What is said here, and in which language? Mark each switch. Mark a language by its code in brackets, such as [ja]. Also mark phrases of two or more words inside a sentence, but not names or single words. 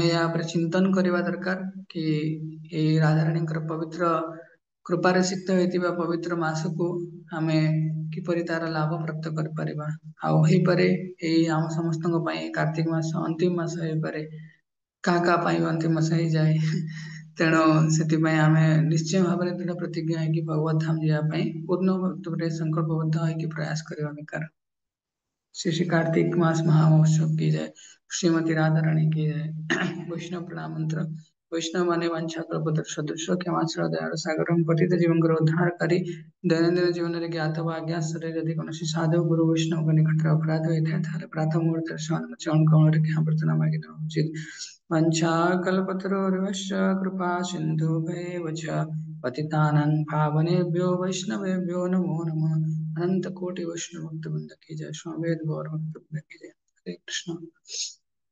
[or] ୟା ଉପରେ ଚିନ୍ତନ କରିବା ଦରକାର କି ଏଇ ରାଧାରାଣୀଙ୍କର ପବିତ୍ର କୃପାରେ ସିକ୍ତ ହେଇଥିବା ପବିତ୍ର ମାସକୁ ଆମେ କିପରି ତାର ଲାଭ ପ୍ରାପ୍ତ କରିପାରିବା ଆଉ ହେଇପାରେ ଏଇ ଆମ ସମସ୍ତଙ୍କ ପାଇଁ କାର୍ତ୍ତିକ ମାସ ଅନ୍ତିମ ମାସ ହେଇପାରେ କାହା କାହା ପାଇଁ ଅନ୍ତିମ ମାସ ହେଇଯାଏ ତେଣୁ ସେଥିପାଇଁ ଆମେ ନିଶ୍ଚୟ ଭାବରେ ଦୃଢ ପ୍ରତିଜ୍ଞା ହେଇକି ଭଗବତ ଧାମ ଯିବା ପାଇଁ ପୂର୍ଣ୍ଣ ଭକ୍ତରେ ସଂକଳ୍ପବଦ୍ଧ ହେଇକି प्रयास କରିବା ଦରକାର [hi] श्री श्री कार्तिक मास महामहोत्सव की जय श्रीमती राधा रानी की जय वैष्णव प्रणाम मंत्र वैष्णव माने वांछा [sa] कल्पतरु सदृश क्षमाश्रय दयाळु सागरं पतित जीवंकर उद्धारकारी [or] ଦୈନନ୍ଦିନ ଜୀବନରେ ଜ୍ଞାତ ବା ଅଜ୍ଞାତରେ ଯଦି କୌଣସି ସାଧୁ ଗୁରୁ ବୈଷ୍ଣବଙ୍କ ନିକଟରେ ଅପରାଧ ହୋଇଥାଏ ତାହେଲେ ପ୍ରାତଃ ମୁହୂର୍ତ୍ତରେ ସେମାନଙ୍କ ଚରଣ କମଳରେ କ୍ଷମା ପ୍ରାର୍ଥନା ମାଗିଦେବା ଉଚିତ [sa] वंशाकल्पतरुर्वश्य कृपा सिन्धुभैव च पतितानां पावनेभ्यो वैष्णवेभ्यो नमो नमः [hi] अनंत कोटि वैष्णव भक्त वृंद की जय स्वामी गौर भक्त वृंद की जय हरे कृष्ण